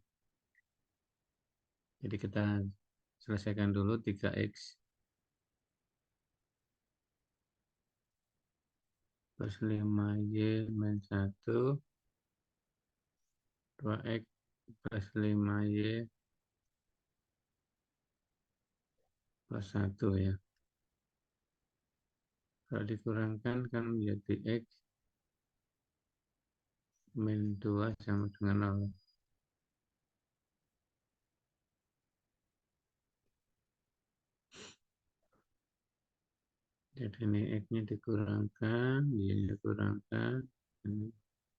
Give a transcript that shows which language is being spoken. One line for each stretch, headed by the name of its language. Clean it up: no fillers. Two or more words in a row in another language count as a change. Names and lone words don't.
Indonesian: Jadi kita selesaikan dulu 3x plus 5y min 1, 2x plus 5y plus 1 ya. Kalau dikurangkan kan menjadi x min 2 sama dengan 0. Jadi ini x-nya dikurangkan, y-nya dikurangkan, ini ya.